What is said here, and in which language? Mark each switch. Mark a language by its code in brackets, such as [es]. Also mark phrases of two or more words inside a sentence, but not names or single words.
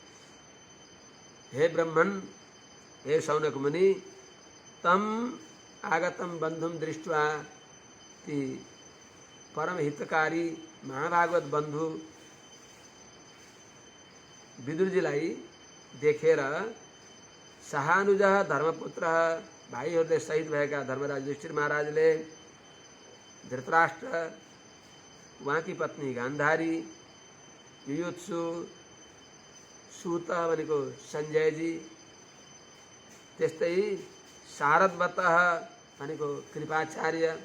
[sa] हे ब्रह्मन, हे शौनक मुनि, तम आगतम बन्धुम दृष्ट्वा [ne] ती परम हितकारी महाभागवत बन्धु विदुरजीलाई देखेर सहानुज धर्मपुत्र भाइहरूले शहीद भएका धर्मराज युधिष्ठिर महाराजले धृतराष्ट्र, उहाँकी पत्नी गान्धारी, युयुत्सु, सूत भनेको सञ्जयजी, त्यस्तै शारदवत भनेको कृपाचार्य,